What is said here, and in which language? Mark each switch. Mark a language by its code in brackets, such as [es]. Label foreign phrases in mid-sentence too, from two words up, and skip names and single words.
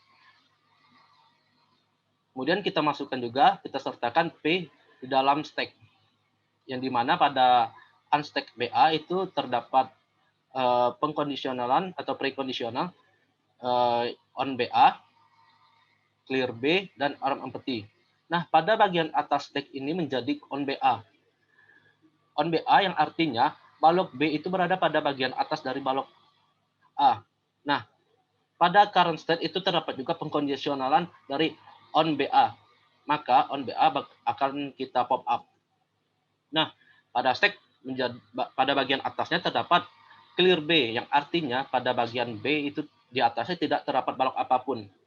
[id] Kemudian kita masukkan juga, kita sertakan P di dalam stack. Yang dimana pada unstack BA itu terdapat pengkondisionalan atau prekondisional [en] on BA, clear B, [id] dan [en] arm empty. [id] Nah, pada bagian atas stack ini menjadi [en] on BA. On BA [id] yang artinya balok B itu berada pada bagian atas dari balok A. Nah, pada current state itu terdapat juga pengkondisionalan dari [en] on BA. [id] Maka [en] on BA [id] akan kita [en] pop up. [id] Nah, pada stack pada bagian atasnya terdapat [en] clear B [id] yang artinya pada bagian B itu di atasnya tidak terdapat balok apapun.